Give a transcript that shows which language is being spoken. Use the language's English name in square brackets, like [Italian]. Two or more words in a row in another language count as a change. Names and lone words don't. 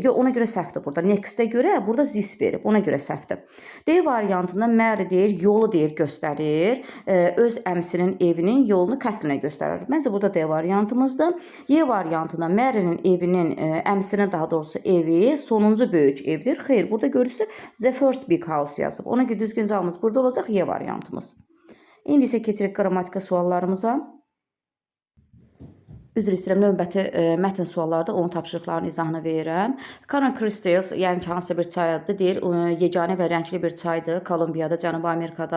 [Azerbaijani] Yox, ona görə səhvdir burada. Next-ə görə burada this verib. Ona görə səhvdir. D variantında Mary deyir, yolu deyir göstərir. Öz əmsinin evinin yolunu Kathleen-ə göstərir. Məncə burada D variantımızdır. Y variantında Mary'nin evinin, əmsinin daha doğrusu evi sonuncu böyük evdir. Xeyr, burada görürsünüz [English] the first big house [Azerbaijani] yazıb. Ona görə düzgün cavabımız burada olacaq Y variantımız. İndi isə keçirik qrammatika suallarımıza. Üzr istəyirəm, növbəti mətn suallarda onun tapşırıqlarının izahını verirəm. Canon Crystals, yəni ki, hansısa bir çay adıdır, deyir, yeganə və rəngli bir çaydır Kolumbiyada, Cənubi Amerikada.